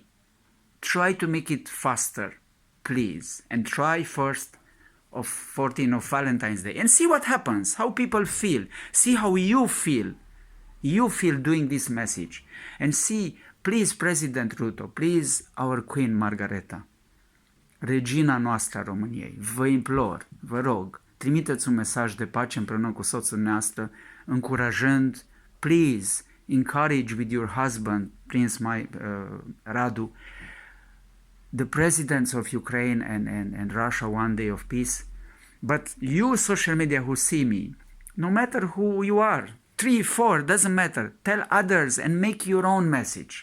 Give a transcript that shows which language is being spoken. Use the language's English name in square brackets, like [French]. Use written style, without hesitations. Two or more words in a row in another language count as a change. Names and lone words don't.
[English] Try to make it faster, please. And try first of 14th of Valentine's Day. And see what happens, how people feel. See how you feel. You feel doing this message. And see, please, President Ruto, please, our Queen Margareta, [Romanian] regina noastră a României, vă implor, vă rog, trimiteți un mesaj de pace împreună cu soțul dumneavoastră, încurajând, [English] please, encourage with your husband, Prince Radu, the presidents of Ukraine and Russia, one day of peace. But you, social media, who see me, no matter who you are, 3, 4, doesn't matter, tell others and make your own message.